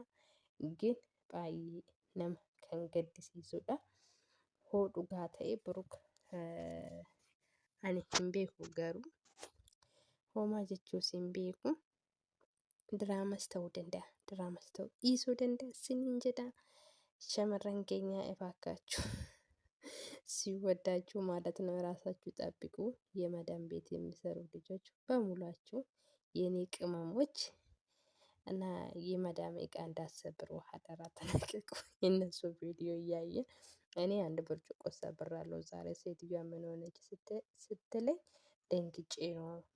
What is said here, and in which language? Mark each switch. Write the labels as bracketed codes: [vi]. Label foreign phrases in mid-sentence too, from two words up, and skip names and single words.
[om] Gin baay'ee nama kan gaddisiisudha. Hoo dhugaa ta'e boruka ani hin beeku garuu homaa jechuus hin beeku. Diraamas ta'uu danda'a. Diraamas ta'uu dhiisuu danda'a siniin jedha. Shamarran keenya [am] ebaakaችሁ ሲወዳችሁ ማለት ነው ራሳችሁ ጠብቁ። የመዳም ቤት የሚሰሩ ልጆች በሙላችሁ የኔ ቅመሞች እና የመዳም እቃ እንዳሰብሩ አደራ ተጠንቀቁ። የእነሱ ቪዲዮ እያየ እኔ አንድ ብርጭቆ ሰብራለሁ ዛሬ። ሴትዮዋ ምን ሆነች ስትለኝ ደንግጬ ነው